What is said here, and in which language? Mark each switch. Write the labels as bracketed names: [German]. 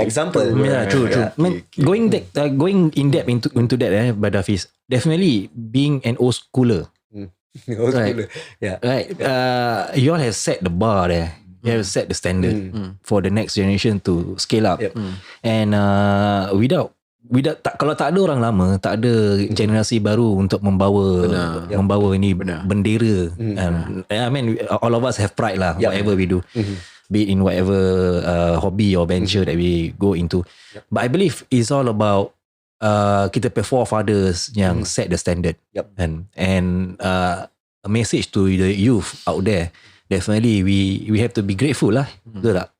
[English] Example. Yeah, true. Man, going in depth into that, Brother Hafiz, definitely being an old schooler. Right. Right. You all have set the bar there. You have set the standard for the next generation to scale up. And without [Malay] kalau tak ada orang lama, tak ada generasi baru untuk membawa ini bendera. [English] I mean, all of us have pride lah, whatever we do. Be it in whatever hobby or venture that we go into. But I believe it's all about kita forefathers yang set the standard. And a message to the youth out there, definitely we have to be grateful lah. Betul tak?